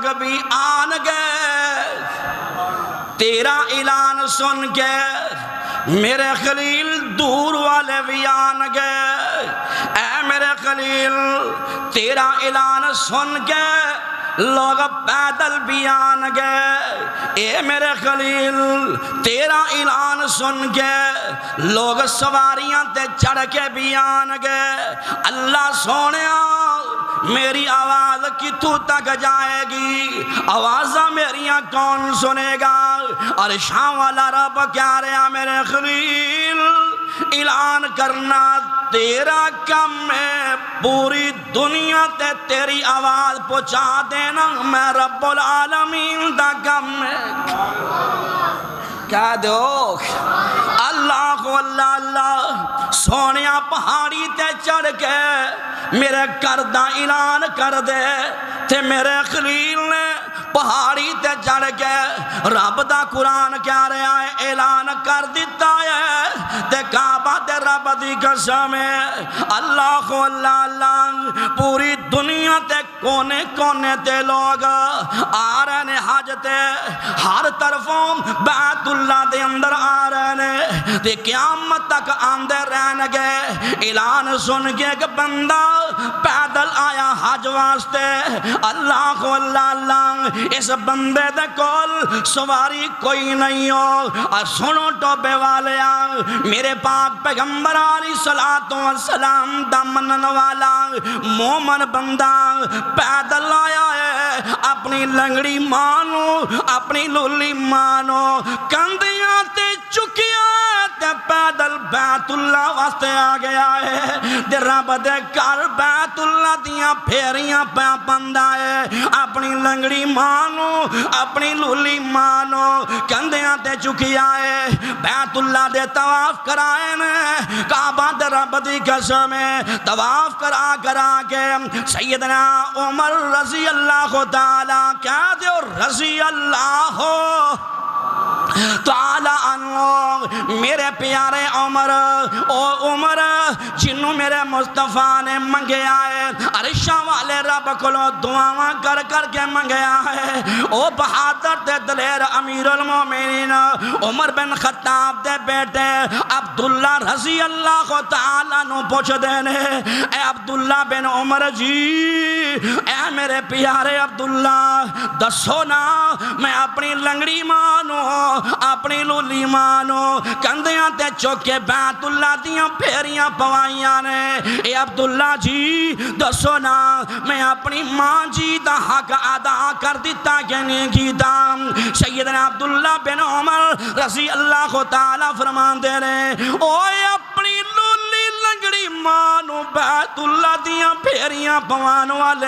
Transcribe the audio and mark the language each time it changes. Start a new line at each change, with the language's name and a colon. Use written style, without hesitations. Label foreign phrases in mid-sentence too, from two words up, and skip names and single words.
Punjabi: بھی آن گئے، تیرا اعلان سن کے میرے خلیل دور والے بھی آن گئے، اے میرے خلیل تیرا اعلان سن کے لوگ پیدل بھی آن گئے، اے میرے خلیل تیرا اعلان سن کے لوگ سواریاں تے چڑھ کے بھی آن گئے۔ اللہ سونیا میری آواز کتوں تک جائے گی؟ آوازاں میریاں کون سنے گا؟ عرشاں والا رب کہہ رہا میرے خلیل اعلان کرنا تیرا کم ہے، پوری دنیا تے تیری آواز پہنچا دینا میں
Arabic: رب العالمین
Punjabi: دا کم ہے۔ کہہ دو اللہ اللہ اللہ، سونیا پہاڑی تے چڑھ کے میرے کردہ اعلان کر دے، تے میرے خلیل نے پہاڑی تے چڑھ کے رب دا قرآن کہہ رہا ہے اعلان کر دیتا ہے، تے کعبہ تے رب دی قسم ہے اللہ اللہ اللہ، پوری دنیا تے کونے کونے تے لوگ آ رہے نے حج تے، ہر طرفوں بیت اللہ دے اندر آ رہے نے، تے قیامت تک آندے رہن گے۔ اعلان سن کے ایک بندہ پیدل آیا حج واسطے، اللہ اللہ اللہ، اس بندے دے کول سواری کوئی نہیں ہو، اور سنو ٹوبے والیا میرے پاک پیغمبر
Arabic: علیہ الصلوۃ والسلام
Punjabi: دا منن والا مومن بندہ پیدل آیا ہے، اپنی لنگڑی مانو اپنی لولی مانو کندیاں تے چکیاں تے پیدل بیت اللہ واسطے آ گیا ہے، تے رب دے گھر بیت اللہ دیاں پھیریاں پہ پندا ہے، اپنی لنگڑی مانو اپنی لولی مانو کندیاں تے چکیا ہے، بیت اللہ دے طواف کرائے نے، کعبہ دے رب دی قسم ہے طواف کرا کے سیدنا عمر
Arabic: رضی اللہ تعالیٰ
Punjabi: کہہ دے
Arabic: رضی اللہ تعالیٰ عنہ،
Punjabi: میرے پیارے عمر، او عمر جنوں میرے مصطفیٰ نے منگیا ہے، عرشاں والے رب کلو دعاواں کر کر کے منگیا ہے، او بہادر تے دلیر
Arabic: امیر المومنین
Punjabi: عمر بن خطاب دے بیٹے عبداللہ
Arabic: رضی اللہ
Punjabi: تعالیٰ نو پوچھ دینے، اے عبداللہ بن عمر جی، اے میرے پیارے عبداللہ دسو نا میں اپنی لنگڑی مانو اپنی لولی مانو کندیاں تے چوکے بیت اللہ دیاں پھیریاں پوائیاں نے، اے عبداللہ جی دسو نا میں اپنی ماں جی دا حق ادا کر دیتا کہ نہیں کیتا؟ سیدنا عبداللہ بن عمر
Arabic: رضی اللہ تعالیٰ
Punjabi: فرمان دے رہے، اوے اپنی لولی لنگڑی مانو بیت اللہ دیاں پھیریاں پوان والے